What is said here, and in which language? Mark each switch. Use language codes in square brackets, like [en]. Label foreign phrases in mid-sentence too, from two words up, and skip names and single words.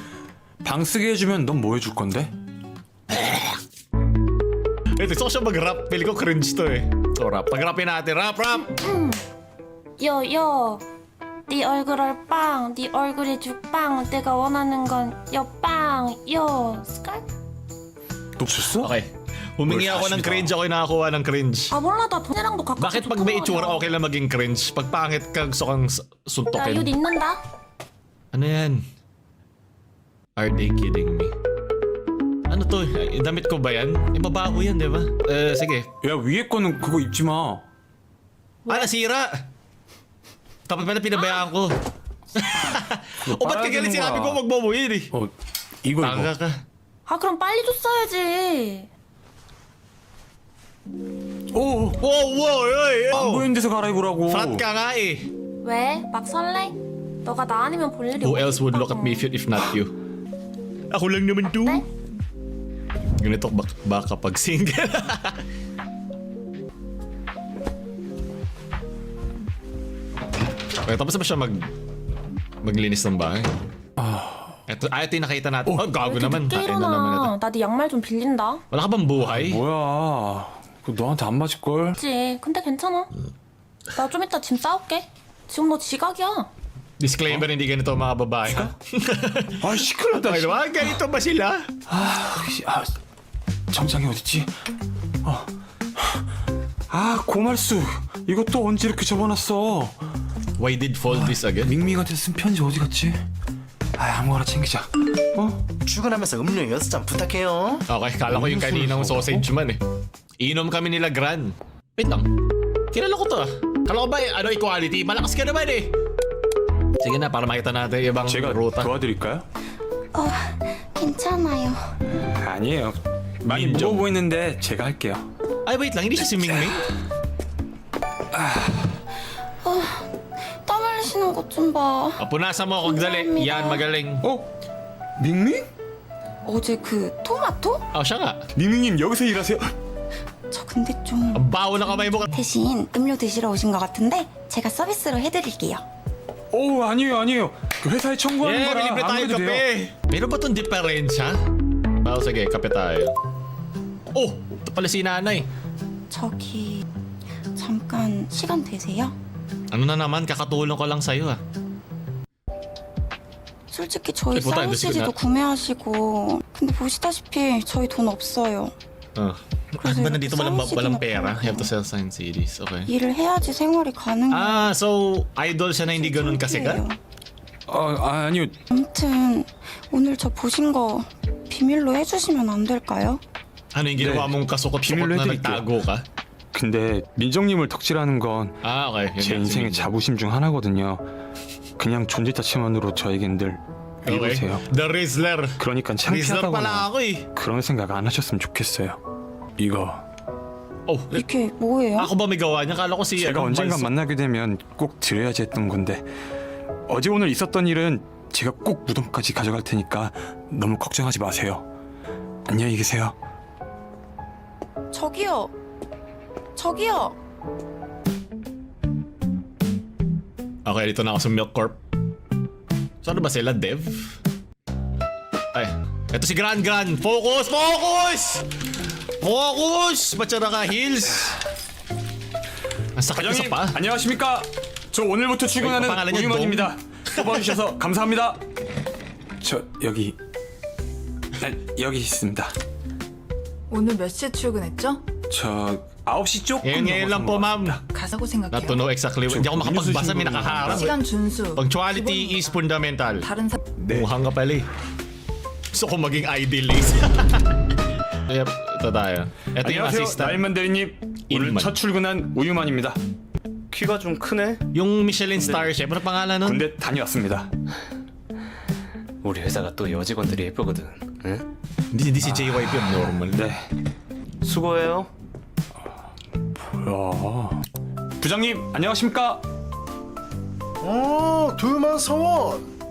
[ko] 방 쓰게 해주면 넌 뭐 해줄 건데? [tl] Ito, gusto ko siya mag-rap. Pili ko cringe to eh. So, rap. Pag-rapin natin. Rap, rap! [ko] 요요. 네 얼굴을 빵. 네 얼굴이 죽빵. 내가 원하는 건 여빵. 요. 스컬? 너 줬어? [tl] Okay. Humingi ako ng cringe, ako'y nakakuha ng cringe. [ko] 아 몰라 나 돈이랑도 가깝게 [tl] Bakit pag may itsura, okay lang maging cringe? Pag pangit ka, gusto kang [ko] 야 [tl] suntokin. [ko] 이옷 입는다. [tl] Ano yan? [en] Are they kidding me? [tl] Ano to? Yung damit ko ba yan? Mabaho yan, di ba? Sige. [ko] 야 위에 거는 그거 입지 마. [tl] Ah, nasira! Tapos pala pinabayaan ko. O ba't ka galit sinabi ko magbabuhin eh? [ko] 어 이거 [tl] Tanga [ko] 이거. [tl] ka. [ko] 아 그럼 빨리 줬어야지. 오. [tl] Wow, oy, [ko] 안 보이는 데서 갈아입으라고. [tl] Flat ka nga eh. [ko] 왜? 막 설레? 너가 나 아니면 볼 일이 [en] Who else would look at me if not you? [tl] Ako lang naman to. [ko] 네? [tl] Ganito ba kapag single? Okay, tapos na ba siya maglinis ng bahay? Ito yung nakita natin. Oh, gago naman. [ko] 늦게 [tl] Tain na naman ito. [ko] 일어나. 나 네 양말 좀 빌린다. [tl] Wala ka bang buhay? [ko] 뭐야? 그거 너한테 안 맞을 걸? 그치? 근데 괜찮아. 나 좀 이따 짐 싸올게. 지금 너 지각이야. [tl] Disclaimer, hindi ganito ang mga babae. [ko] 아 시끄럽다. [tl] Ay, naman, ganito ba sila? [ko] 아 정장이 어딨지? 아 고말수 이것도 언제 이렇게 접어놨어? [en] Why did fold this again? [ko] 밍밍한테 쓴 편지 어디 갔지? 아 아무거나 챙기자. 출근하면서 음료 6잔 부탁해요. [tl] Okay, kala ko yung kaninang sausage man eh. Inom kami nila Gran. Wait lang. Kilala ko to ah. Kala ko ba ano equality? Malakas ka naman eh. Sige na, para makita natin yung ibang [ko] 제가 [tl] ruta. [ko] 도와드릴까요? 괜찮아요. 아니에요. 많이 인정. 무거워 보이는데 제가 할게요. [tl] Ay, wait lang. Hindi siya si Mingming. [ko] 땀 흘리시는 것 좀 봐. [tl] Punasan mo ako dali. Yan, magaling. [ko] 어? 밍밍? 어제 그 토마토? [tl] Oh, siya nga. [ko] 밍밍님 여기서 일하세요? 저 근데 좀 [tl] Ang baho na kamay mo. [ko] 대신 음료 드시러 오신 것 같은데 제가 서비스로 해드릴게요. 오 아니에요. 그 회사에 청구하는 [tl] Yeah, [ko] 거라 [tl] libre [ko] 안 [tl] tayo [ko] 해도 돼요. [tl] kape. Meron ba itong diferensya? Oh, sige, kape tayo. Oh, ito pala si nanay. [ko] 저기 잠깐 시간 되세요? [tl] Ano na naman, kakatulong ko lang sa'yo ah. [ko] 솔직히 저희 보다 사인 이제 지금 CD도 구매하시고 근데 보시다시피 저희 돈 없어요. [tl] Ano ba nandito walang [ko] 사인 [tl] pera? [ko] CD나 [en] You have to sell signed CDs. [tl] Okay. [ko] 일을 해야지 생활이 가능해요. [tl] Ah, so idol siya na hindi ganun kasikat? [ko] 아니요. 아무튼 오늘 저 보신 거 비밀로 해주시면 안 될까요? [tl] Ano yung ginawa mong kasukot-sukot [ko] 비밀로 [tl] na [ko] 해드릴게요. [tl] nagtago ka? [ko] 근데 민정님을 덕질하는 건 제 [tl] Ah, okay. Yun nga, [ko] 인생의 [tl] sige. [ko] 자부심 중 하나거든요. 그냥 존재 자체만으로 저에겐 늘 [tl] Okay. [ko] 이보세요. [tl] The Rizzler. [ko] 그러니까 [tl] Rizzler pala [ko] 창피하다거나 [tl] ako eh. [ko] 그런 생각 안 하셨으면 좋겠어요. 이거 [tl] Oh, [ko] 이게 뭐예요? [tl] ako ba may gawa niya? Kala ko si... [ko] 제가 언젠가 만나게 되면 꼭 드려야지 했던 건데 어제 오늘 있었던 일은 제가 꼭 무덤까지 가져갈 테니까 너무 걱정하지 마세요. 안녕히 계세요. 저기요. 저기요. [tl] Okay, dito na ako sa Milk Corp. So ano ba sila, Dev? Ay, eto si Gran. Focus! Ba't siya naka-heels? Ang sakit ko sa [ko] 과장님 [tl] pa. [ko] 안녕하십니까? 저 오늘부터 출근하는 [tl] pangalan niya, [ko] 우유만입니다. 뽑아주셔서 감사합니다. 저 여기 여기 있습니다. 오늘 몇 시에 출근했죠? 저 9시 조금 [tl] Ngayon lang po, ma'am. [ko] 가자고 [en] Not [ko] 생각해요. [en] to know exactly. [tl] Hindi ako makapagbasa, may nakaharap. [ko] 시간 준수. [en] Punctuality is fundamental. [ko] 다른 사 [tl] Mukhang ka pala eh. Gusto ko maging idealist. Yep, ito tayo. Ito yung [ko] 안녕하세요, [tl] assistant. [ko] 나인만 대리님. 오늘 일만. 첫 출근한 우유만입니다. 키가 좀 크네. [tl] Yung Michelin star chef. Ano pangalan nun? [ko] 군대 다녀왔습니다. 우리 회사가 또 여직원들이 예쁘거든. 응? [tl] Hindi si JYP yung normal. [ko] 네. 수고해요. 뭐야? 부장님 안녕하십니까? 둘만 서원.